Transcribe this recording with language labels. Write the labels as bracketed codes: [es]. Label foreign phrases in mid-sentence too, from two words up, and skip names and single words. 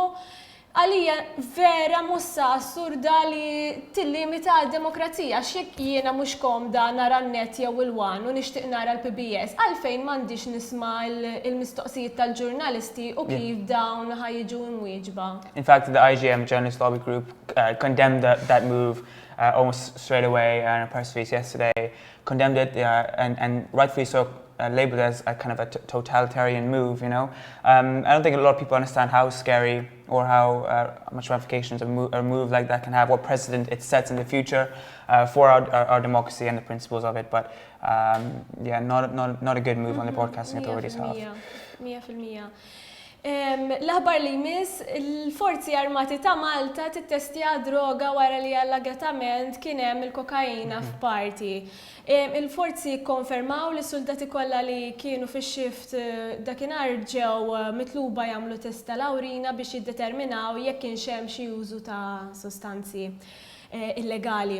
[mt] Għalija vera mussa assurda li tillimita d-demokrazija x'jekk jiena mhux komda nara n-net jew il-wan u nixtieq nara l-PBS għalfejn m'għandix nisma' il-mistoqsijiet tal-ġurnalisti u kif dawn ħajġu mwieġba. [en] In fact, the IGM Journalist Lobby Group condemned that move almost straight away in a press release yesterday, condemned it and rightfully so. Labeled as a kind of a totalitarian move, you know. I don't think a lot of people understand how scary or how much ramifications a move like that can have, what precedent it sets in the future for our democracy and the principles of it. But yeah, not a good move on the broadcasting authorities' half. 100%. [mt] L-aħbar li jmiss, il-forzi armati ta' Malta tittestja droga wara li allagatament kien hemm il-kokaina f'parti. Il-forzi konfermaw li soldati kollha li kienu fix-xift dakinhar ġew mitluba jagħmlu test tal-awrina biex jiddeterminaw jekk kienx hemm xi użu ta' sostanzi illegali.